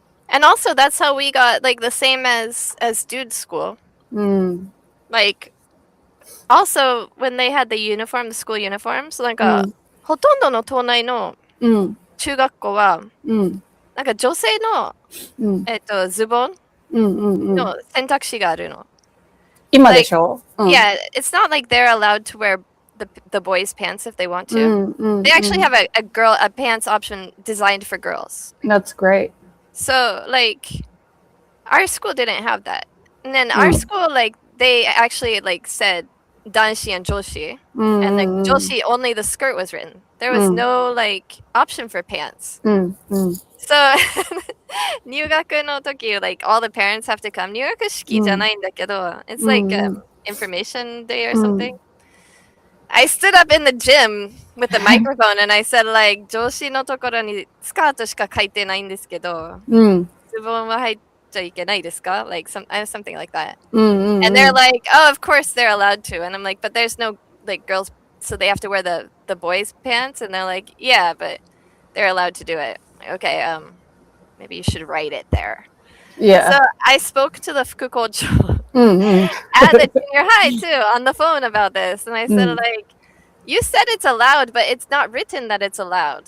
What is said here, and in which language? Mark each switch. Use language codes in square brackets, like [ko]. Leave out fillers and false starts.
[en] And also that's how we got like the same as dude school. Like also when they had the uniform, the school uniforms, [ja] なんかほとんどの島内の中学校はなんか女性のズボンの選択肢があるの。今でしょ? [en] Yeah, it's not like they're allowed to wear the boys' pants if they want to. They actually have a pants option designed for girls. That's great. So like our school didn't have that. And then our school, like, they actually, like, said danshi and joshi. And like, joshi, only the skirt was written. There was no, like, option for pants. So, [ja] 入学の時, [en] like, all the parents have to come. [ja] 入学式じゃないんだけど, [en] it's like information day or something. I stood up in the gym with the microphone and I said, like, [ja] 上司のところにスカートしか書いてないんですけど、ズボンは入っちゃいけないですか? [en] Like, something like that. And they're like, oh, of course they're allowed to. And I'm like, but there's no, like, girls, so they have to wear the boys' pants? And they're like, yeah, but they're allowed to do it. Okay, maybe you should write it there. Yeah. So I spoke to the fukukocho at the junior high too on the phone about this, and I said, like, you said it's allowed, but it's not written that it's allowed.